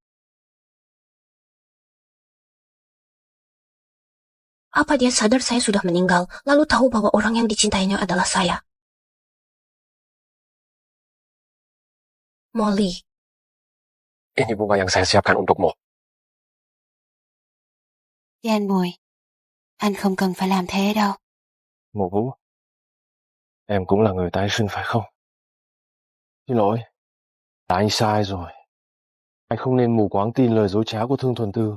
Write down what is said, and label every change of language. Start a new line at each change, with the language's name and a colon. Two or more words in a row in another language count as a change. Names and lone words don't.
Indonesian: Apa dia sadar saya sudah meninggal, lalu tahu bahwa orang yang dicintainya adalah saya? Molly. Ini bunga yang saya siapkan untukmu.
Vietnamese: Jan Bùi, anh không cần phải làm thế đâu. Mộ Vũ, em cũng là người tái sinh phải không? Xin lỗi, là anh sai rồi. Anh không nên mù quáng tin lời dối trá của Thương Thuần Tư.